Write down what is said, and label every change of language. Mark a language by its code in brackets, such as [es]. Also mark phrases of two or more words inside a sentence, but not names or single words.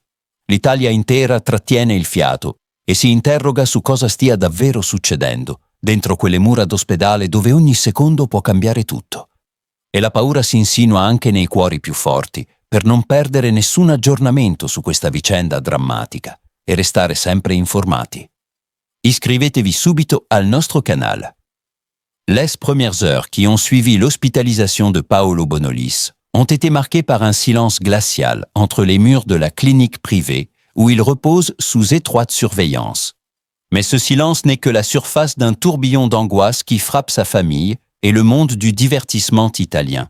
[it] L'Italia intera trattiene il fiato e si interroga su cosa stia davvero succedendo dentro quelle mura d'ospedale dove ogni secondo può cambiare tutto. E la paura si insinua anche nei cuori più forti per non perdere nessun aggiornamento su questa vicenda drammatica e restare sempre informati. Iscrivetevi subito al nostro canale. [fr] Les premières heures qui ont suivi l'hospitalisation de Paolo Bonolis ont été marquées par un silence glacial entre les murs de la clinique privée où il repose sous étroite surveillance. Mais ce silence n'est que la surface d'un tourbillon d'angoisse qui frappe sa famille et le monde du divertissement italien.